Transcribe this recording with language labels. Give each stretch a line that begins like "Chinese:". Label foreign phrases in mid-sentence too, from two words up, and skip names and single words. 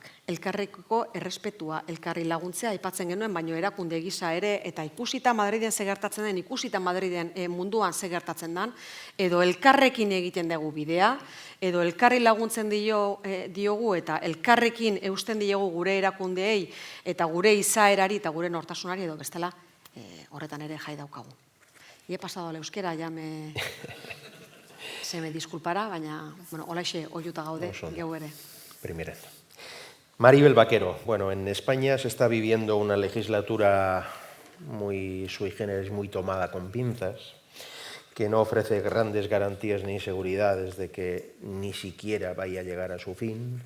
Basque: Elkarrekiko errespetua, elkarri laguntzea aipatzen genuen, baino erakunde gisa ere, eta ikusita Madriden ze gertatzen den, ikusita Madriden munduan ze gertatzen den, edo elkarrekin egiten dugu bidea, edo elkarri laguntzen diogu eta elkarrekin eusten diogu gure erakundeei eta gure izaerari eta gure nortasunari edo bestela horretan ere jai daukagu.
Spanish: Y he pasado al euskera, ya se me disculpará,
Basque: baina, bueno, holaxe oiuta gaude, geu ere.
Spanish: Primera. Maribel Vaquero. Bueno, en España se está viviendo una legislatura muy sui generis, muy tomada con pinzas, que no ofrece grandes garantías ni seguridades de que ni siquiera vaya a llegar a su fin.